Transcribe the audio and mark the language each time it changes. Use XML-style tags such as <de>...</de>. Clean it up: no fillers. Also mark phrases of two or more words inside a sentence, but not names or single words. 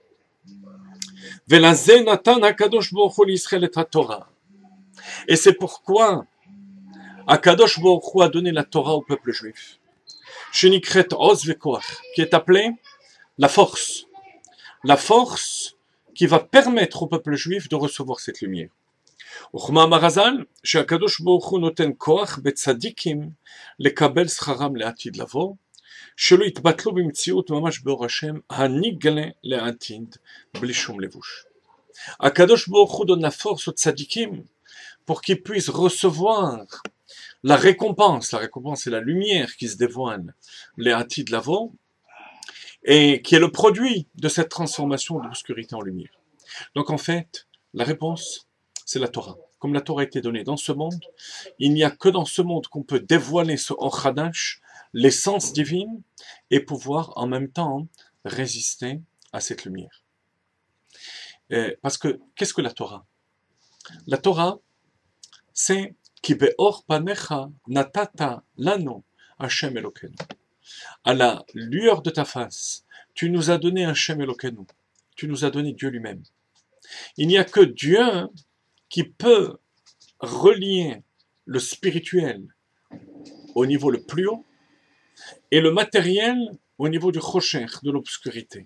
<fr>Et c'est pourquoi Akadosh Baruch Hu a donné la Torah au peuple juif.</fr> <he>שנקראת עוז וכח,</he> <fr>qui est appelée la force. La force qui va permettre au peuple juif de recevoir cette lumière.</fr> <he>וכמאמר רז"ל שהקדוש ברוך הוא נותן כח בצדיקים לקבל שכרם לעתיד לבוא שלא יתבטלו במציאות ממש באור ה' הנגלה לעתיד בלי שום לבוש.</he> <fr>Akadosh Baruch Hu donne la force aux tzadikim pour qu'ils puissent recevoir la récompense. La récompense, c'est la lumière qui se dévoile,</fr> <he>לעתיד לבוא,</he> <fr>et qui est le produit de cette transformation de l'obscurité en lumière. Donc en fait, la réponse, c'est la Torah. Comme la Torah a été donnée dans ce monde, il n'y a que dans ce monde qu'on peut dévoiler ce</fr> <he>אור חדש,</he> <fr>l'essence divine, et pouvoir en même temps résister à cette lumière. Parce que, qu'est-ce que la Torah? La Torah, c'est</fr> <he>כי באור פניך נתת לנו ה' אלקינו.</he> <fr>À la lueur de ta face, tu nous as donné</fr> <he>ה' אלקינו.</he> <fr>Tu nous as donné Dieu lui-même. Il n'y a que Dieu qui peut relier le spirituel au niveau le plus haut et le matériel au niveau du chosher, de l'obscurité.</fr>